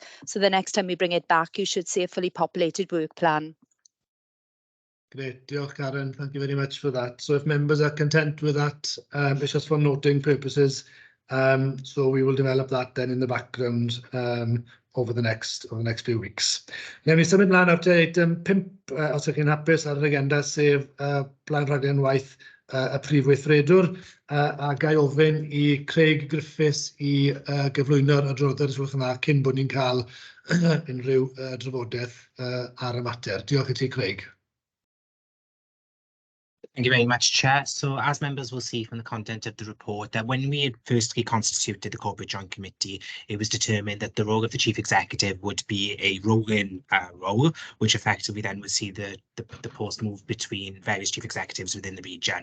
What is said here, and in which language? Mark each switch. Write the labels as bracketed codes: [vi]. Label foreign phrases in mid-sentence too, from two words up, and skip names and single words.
[en] So the next time we bring it back, you should see a fully populated work plan. Great, diolch Karen, thank you very much for that. So if members are content with that, it's just for noting purposes, so we will develop that then in the background over the next few weeks. [cy] Newn ni symud mlaen at item 5, os ydych chi'n hapus ar yr agenda, sef blaen rhaglen waith y prif weithredwr, a gai ofyn I Craig Griffiths I gyflwyno'r adroddiad os gwelwch yn dda cyn bod ni'n cael unrhyw drafodaeth ar y mater. Diolch I ti, Craig. [en] Thank you very much, Chair. So as members will see from the content of the report, that when we had firstly constituted the Corporate Joint Committee, it was determined that the role of the Chief Executive would be a rolling role, which effectively then would see the post move between various Chief Executives within the region.